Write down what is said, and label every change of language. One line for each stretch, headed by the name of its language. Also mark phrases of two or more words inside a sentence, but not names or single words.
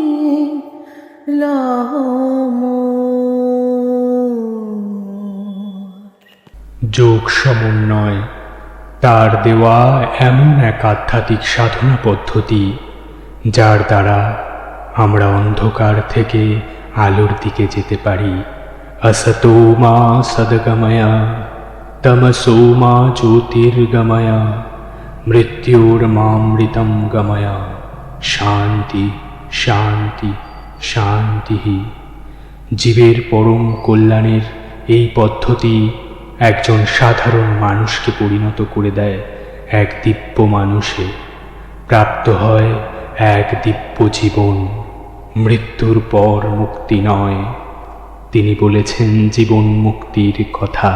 Bangla: যোগ সমন্বয় তার দেওয়া এমন এক আধ্যাত্মিক সাধনা পদ্ধতি, যার দ্বারা আমরা অন্ধকার থেকে আলোর দিকে যেতে পারি।
Sanskrit: असतो मा सद्गमय तमसो मा ज्योतिर्गमय मृत्योर्मामृतं गमय शान्ति शान्ति শান্তিঃ।
Bangla: জীবের পরম কল্যাণের এই পদ্ধতি একজন সাধারণ মানুষকে পরিণত করে দেয় এক দিব্য মানুষে, প্রাপ্ত হয় এক দিব্য জীবন। মৃত্যুর পর মুক্তি নয়, তিনি বলেছেন জীবন মুক্তির কথা।